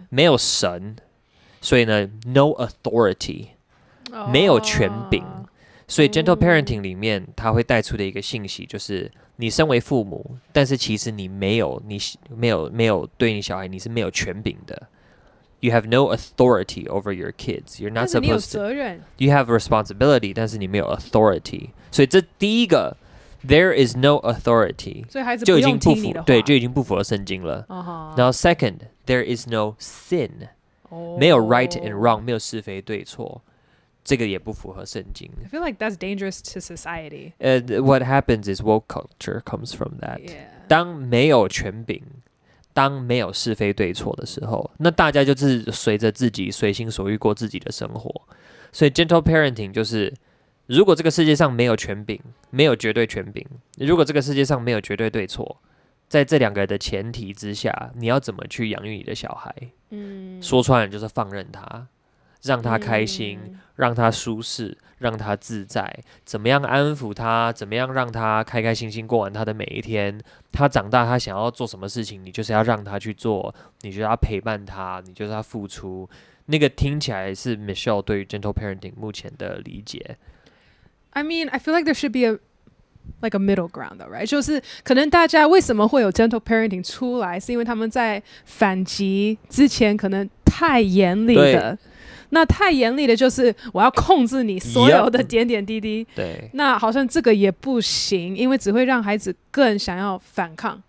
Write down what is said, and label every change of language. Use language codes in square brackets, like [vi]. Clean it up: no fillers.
[zh] 没有神，所以呢 [en] no authority， [zh] 没有权柄。所以 gentle parenting 里面他会带出的一个信息就是，你身为父母，但是其实你没有对你小孩你是没有权柄的。 [en] You have no authority over your kids. You're not supposed to. [zh] 但是你有责任。 [en] You have responsibility， [zh] 但是你没有 [en] authority。 [zh] 所以这第一个。 [en] There is no authority， [zh] 所以孩子不用听你的话，对，就已经不符合圣经了。然后 second， [en] there is no sin， [zh] 没有 [en] right and wrong， [zh] 没有是非对错，这个也不符合圣经。 [en] I feel like that's dangerous to society. What happens is woke culture comes from that. Yeah. [zh] 当没有权柄，当没有是非对错的时候，那大家就是随着自己随心所欲过自己的生活。所以 gentle parenting 就是。如果这个世界上没有权柄，没有绝对权柄，如果这个世界上没有绝对对错，在这两个的前提之下，你要怎么去养育你的小孩？说穿了就是放任他，让他开心，让他舒适，让他自在，怎么样安抚他，怎么样让他开开心心过完他的每一天。他长大，他想要做什么事情，你就是要让他去做，你就是要陪伴他，你就是要付出。那个听起来是 Michelle 对于 gentle parenting 目前的理解。 [en] I mean, I feel like there should be a middle ground, though, right? [zh] 就是可能大家为什么会有 gentle parenting 出来，是因为他们在反击之前可能太严厉的。那太严厉的就是我要控制你所有的点点滴滴。对。那好像这个也不行，因为只会让孩子更想要反抗。